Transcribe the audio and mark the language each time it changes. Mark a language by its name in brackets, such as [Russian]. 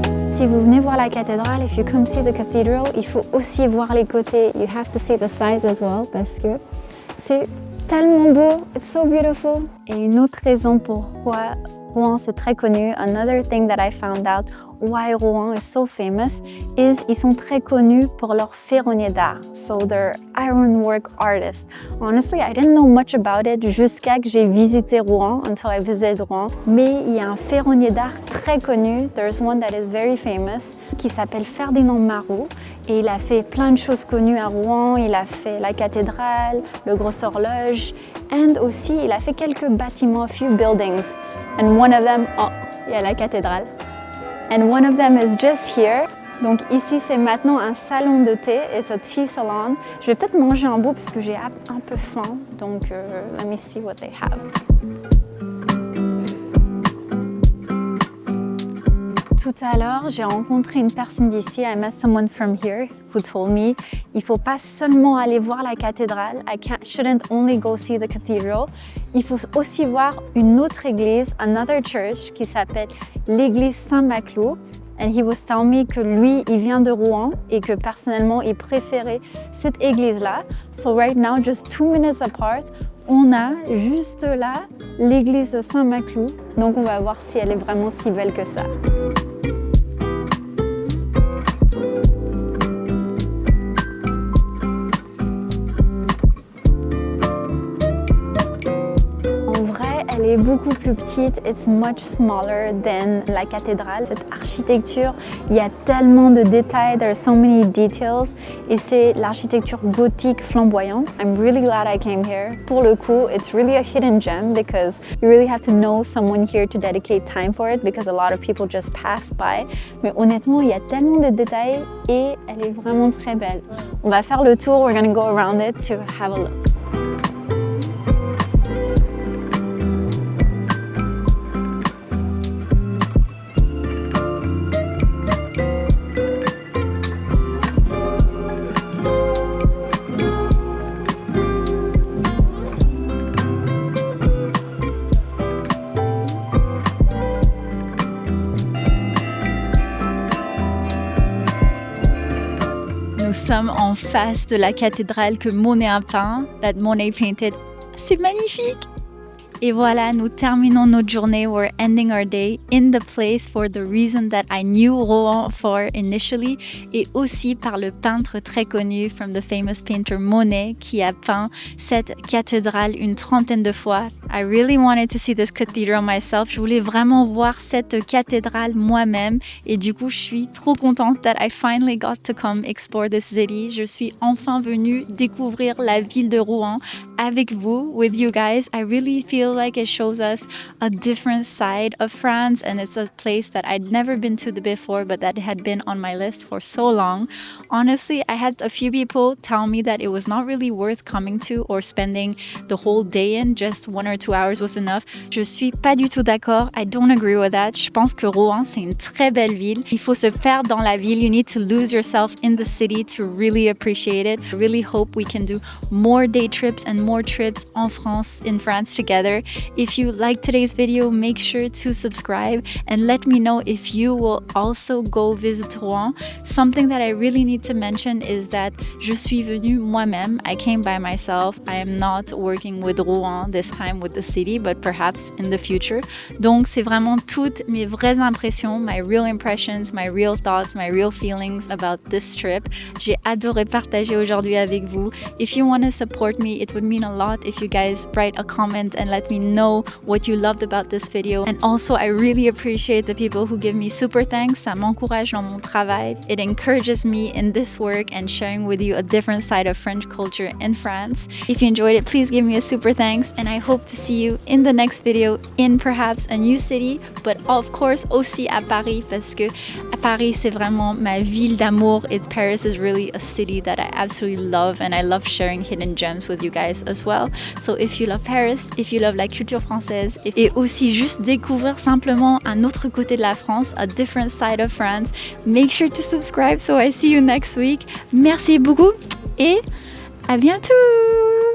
[French] Si vous venez voir la cathédrale, [English] if you come see the cathedral, [French] il faut aussi voir les côtés. [English] You have to see the sides as well [French] parce que c'est tellement beau. [English] It's so beautiful. [French] Et une autre raison pourquoi Rouen c'est très connu, [English] another thing that I found out why Rouen is so famous is [French] ils sont très connus pour leurs ferronniers d'art. [English] So they're ironwork artists. Honestly, I didn't know much about it [French] jusqu'à que j'ai visité Rouen, [English] until I visited Rouen. [French] Mais il y a un ferronnier d'art très connu, [English] there's one that is very famous, [French] qui s'appelle Ferdinand Marot. Et il a fait plein de choses connues à Rouen. Il a fait la cathédrale, le Gros Horloge, and aussi il a fait quelques bâtiments, [English] a few buildings. And one of them, oh, [French] il y a la cathédrale. [English] And one of them is just here. [French] Donc ici, c'est maintenant un salon de thé. [English] It's a tea salon. [French] Je vais peut-être manger un bout parce que j'ai un peu faim. [English] Donc, let me see what they have. [French] Tout à l'heure, j'ai rencontré une personne d'ici. [English] I met someone from here who told me [French] il faut pas seulement aller voir la cathédrale. [English] Shouldn't only go see the cathedral. [French] Il faut aussi voir une autre église, another church, qui s'appelle l'église Saint-Maclou. [English] And he was telling me [French] que lui, il vient de Rouen et que personnellement, il préférait cette église-là. [English] So right now, just 2 minutes apart, [French] on a juste là l'église de Saint-Maclou. Donc on va voir si elle est vraiment si belle que ça. Elle est beaucoup plus petite, [English] it's much smaller than [French] la cathédrale. Cette architecture, il y a tellement de détails, [English] there are so many details, [French] et c'est l'architecture gothique flamboyante. [English] I'm really glad I came here. [French] Pour le coup, [English] it's really a hidden gem because you really have to know someone here to dedicate time for it because a lot of people just pass by. [French] Mais honnêtement, il y a tellement de détails et elle est vraiment très belle. On va faire le tour, [English] we're gonna go around it to have a look. [French] Nous sommes en face de la cathédrale que Monet a peint, [English] that Monet painted. [French] C'est magnifique! Et voilà, nous terminons notre journée. [English] We're ending our day in the place for the reason that I knew Rouen for initially, [French] et aussi par le peintre très connu [English] from the famous painter Monet [French] qui a peint cette cathédrale une trentaine de fois. [English] I really wanted to see this cathedral myself. [French] Je voulais vraiment voir cette cathédrale moi-même et du coup, je suis trop contente [English] that I finally got to come explore this city. [French] Je suis enfin venue découvrir la ville de Rouen avec vous, [English] with you guys. I really feel like it shows us a different side of France, and it's a place that I'd never been to before, but that had been on my list for so long. Honestly, I had a few people tell me that it was not really worth coming to or spending the whole day in, just 1 or 2 hours was enough. [French] Je suis pas du tout d'accord. [English] I don't agree with that. [French] Je pense que Rouen, c'est une très belle ville. Il faut se perdre dans la ville. [English] You need to lose yourself in the city to really appreciate it. I really hope we can do more day trips and more trips in France together. If you like today's video, make sure to subscribe and let me know if you will also go visit Rouen. Something that I really need to mention is that [French] je suis venue moi-même. [English] I came by myself. I am not working with Rouen this time with the city, but perhaps in the future. [French] Donc, c'est vraiment toutes mes vraies impressions, [English] my real impressions, my real thoughts, my real feelings about this trip. [French] J'ai adoré partager aujourd'hui avec vous. [English] If you want to support me, it would mean a lot if you guys write a comment and let me know what you loved about this video. And also, I really appreciate the people who give me super thanks. [French] Ça m'encourage dans mon travail. [English] It encourages me in this work and sharing with you a different side of French culture in France. If you enjoyed it, please give me a super thanks. And I hope to see you in the next video in perhaps a new city, but of course [French] aussi à Paris, parce que à Paris, c'est vraiment ma ville d'amour. [English] Paris is really a city that I absolutely love, and I love sharing hidden gems with you guys as well. So if you love Paris, if you love [French] la culture française, et aussi juste découvrir simplement un autre côté de la France, [English] a different side of France, make sure to subscribe. So I see you next week. [French] Merci beaucoup et à bientôt!